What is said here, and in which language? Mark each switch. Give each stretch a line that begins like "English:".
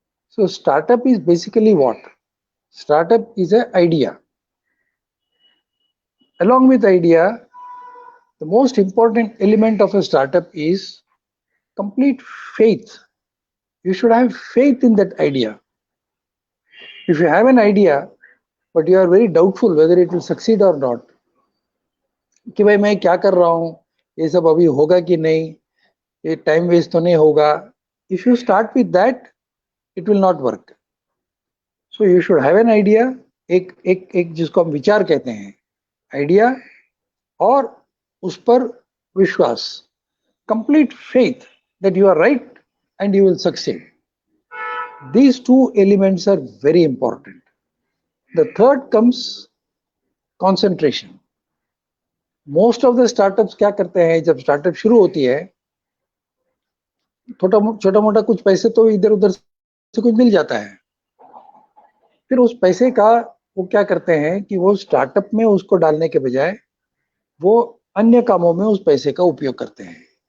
English: So startup is basically what? Startup is an idea. Along with idea, the most important element of a startup is complete faith. You should have faith in that idea. If you have an idea, but you are very doubtful whether it will succeed or not,
Hindi: कि भाई मैं क्या कर रहा हूँ, ये सब अभी होगा कि नहीं, ये टाइम वेस्ट तो नहीं होगा.
English: If you start with that, it will not work. So you should have an idea.
Hindi: एक जिसको हम विचार कहते हैं, आइडिया, और उस पर विश्वास,
English: complete faith that you are right and you will succeed. These two elements are very important. The third comes concentration. Most of the startups
Hindi: क्या करते हैं, जब स्टार्टअप शुरू होती है, छोटा मोटा कुछ पैसे तो इधर उधर से कुछ मिल जाता है, फिर उस पैसे का वो क्या करते हैं कि वो स्टार्टअप में उसको डालने के बजाय वो अन्य कामों में उस पैसे का उपयोग करते हैं.